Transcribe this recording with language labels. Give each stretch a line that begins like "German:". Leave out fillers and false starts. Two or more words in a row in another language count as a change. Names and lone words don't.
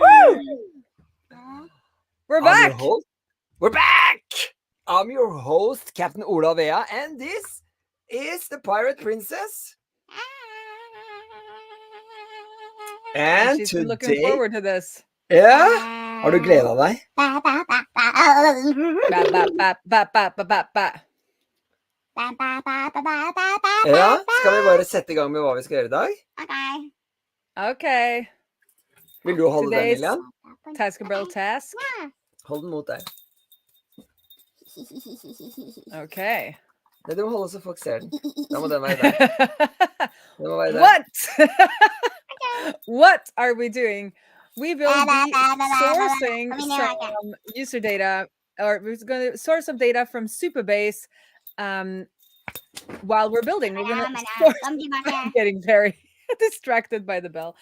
English: Woo! We're I'm your back! host. We're back! I'm your host, Captain Ola Vea, and this is the Pirate Princess. And She's been looking today, forward to this.
Norwegian: ja, har du gledet deg? Ba, ba, ba, ba, ba, ba, ba. Ja, skal vi bare sette i gang med hva vi skal gjøre i dag? Okay. Vil du holde den,
English: Today's Lilian? Taskable task.
Norwegian: Hold den mot deg. Okay. Nei, du må holde så folk ser den. Da må den være der. Den må være der.
English: What? What are we doing? We will be sourcing some user data, or we're going to source some data from Superbase while we're building. We're going to I'm getting very distracted by the bell.